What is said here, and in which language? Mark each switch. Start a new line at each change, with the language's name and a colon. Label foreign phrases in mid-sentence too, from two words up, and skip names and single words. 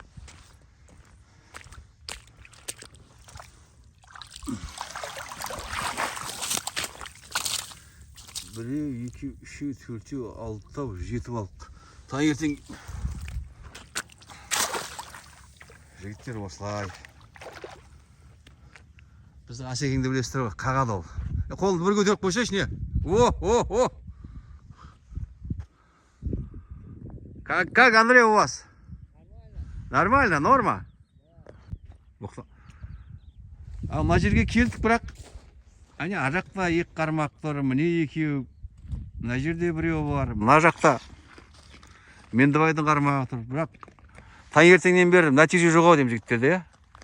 Kazakh: Біреу, екі, үшеу, төртеу, алтау, 7 балық. Таңертең жігіттер осылай. Біздің Асекеңді білесіздер ғой, қағады ол. Қолды бір көтеріп қойсайшы не?
Russian: О! Как, Андрей, у вас? Нормально, норма?
Kazakh: Ал мына жерге келдік, бірақ ана жақта екі қармақ тұр, міне екеу, мына жерде біреу бар, мына жақта Мендібайдың қармағы тұр, бірақ таңертеңнен бері нәтиже жоқ ау деймін жігіттерде, иә?